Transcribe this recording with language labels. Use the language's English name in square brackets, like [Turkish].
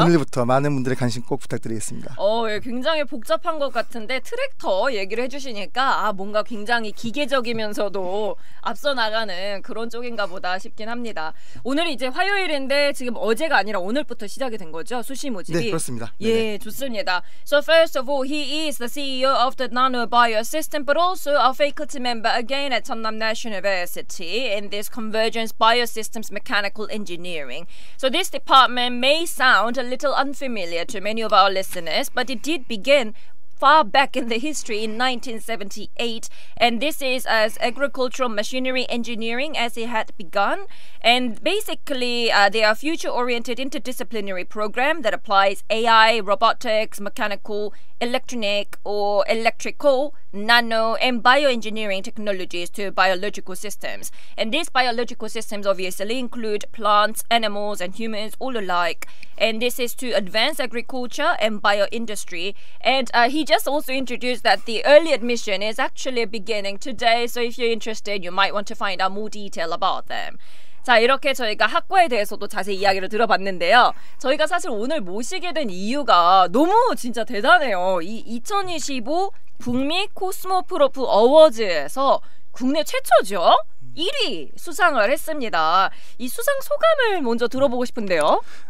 [Korean] 오늘부터 많은 분들의 관심 꼭 부탁드리겠습니다. 예, 굉장히 복잡한 것 같은데 트랙터 얘기를 해주시니까 뭔가 굉장히 기계적이면서도 앞서 나가는 그런 쪽인가 보다 싶긴 합니다. 오늘이 이제 화요일인데 지금 어제가 아니라 오늘부터 시작이 된 거죠? 수시 모집이. 네, 그렇습니다. 예, 네네. 좋습니다. [English] So first of all, he is the CEO of the NanoBioSystem, but also a faculty member again at Jeonnam National University in this Convergence Biosystems Mechanical Engineering. So this department may sound a little unfamiliar to many of our listeners, but it did begin far back in the history in 1978, and this is as agricultural machinery engineering as it had begun. And basically they are future-oriented interdisciplinary program that applies AI, robotics, mechanical, electronic or electrical, nano and bioengineering technologies to biological systems. And these biological systems obviously include plants, animals and humans all alike. And this is to advance agriculture and bioindustry. And he just also introduced that the early admission is actually beginning today. So if you're interested, you might want to find out more detail about them. [Korean] 자, 이렇게 저희가 학과에 대해서도 자세히 이야기를 들어봤는데요. 저희가 사실 오늘 모시게 된 이유가 너무 진짜 대단해요. 이 2025 북미 코스모프로프 어워즈에서 국내 최초죠. 1위 수상을 했습니다. 이 수상 소감을 먼저 들어보고 싶은데요.